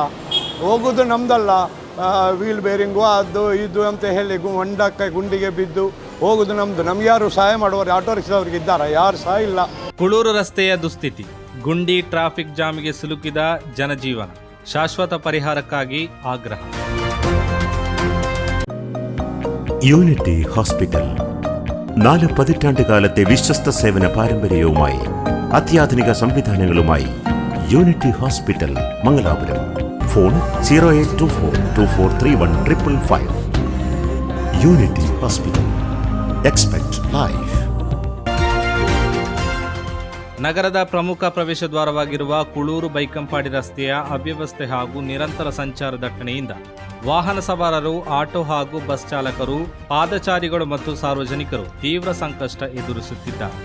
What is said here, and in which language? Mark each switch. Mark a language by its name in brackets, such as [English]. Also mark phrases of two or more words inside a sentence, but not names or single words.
[Kannada] ಹೋಗೋದು ನಮ್ಮದಲ್ಲ, [English] wheel bearing [Kannada] ಅದು ಇದು ಅಂತ ಹೇಳಿ ಹೊಂಡಕ್ಕೆ ಗುಂಡಿಗೆ ಬಿದ್ದು ಹೋಗೋದು ನಮ್ಮದು. ನಮ್ಗೆ ಯಾರು ಸಹಾಯ ಮಾಡುವವರು ಆಟೋ ರಿಕ್ಷಾದವ್ರಿಗೆ ಇದ್ದಾರಾ? ಯಾರು ಸಹ ಇಲ್ಲ. ಕುಳೂರು ರಸ್ತೆಯ ದುಸ್ಥಿತಿ, ಗುಂಡಿ, ಟ್ರಾಫಿಕ್ ಜಾಮ್ಗೆ ಸಿಲುಕಿದ ಜನಜೀವನ, ಶಾಶ್ವತ ಪರಿಹಾರಕ್ಕಾಗಿ ಆಗ್ರಹ. [Malayalam] യൂണിറ്റി ഹോസ്പിറ്റൽ 4 പതിറ്റാണ്ടുകാലത്തെ വിശ്വസ്ത സേവന പാരമ്പര്യവുമായി അത്യാധുനിക സംവിധാനങ്ങളുമായി യൂണിറ്റി ഹോസ്പിറ്റൽ മംഗലാപുരം. ഫോൺ 0824243155. യൂണിറ്റി ഹോസ്പിറ്റൽ. [English] expect life. [Kannada] ನಗರದ ಪ್ರಮುಖ ಪ್ರವೇಶ ದ್ವಾರವಾಗಿರುವ ಕುಳೂರು ಬೈಕಂಪಾಡಿ ರಸ್ತೆಯ ಅವ್ಯವಸ್ಥೆ ಹಾಗೂ ನಿರಂತರ ಸಂಚಾರ ದಟ್ಟಣೆಯಿಂದ ವಾಹನ ಸವಾರರು, ಆಟೋ ಹಾಗೂ ಬಸ್ ಚಾಲಕರು, ಪಾದಚಾರಿಗಳು ಮತ್ತು ಸಾರ್ವಜನಿಕರು ತೀವ್ರ ಸಂಕಷ್ಟ ಎದುರಿಸುತ್ತಿದ್ದಾರೆ.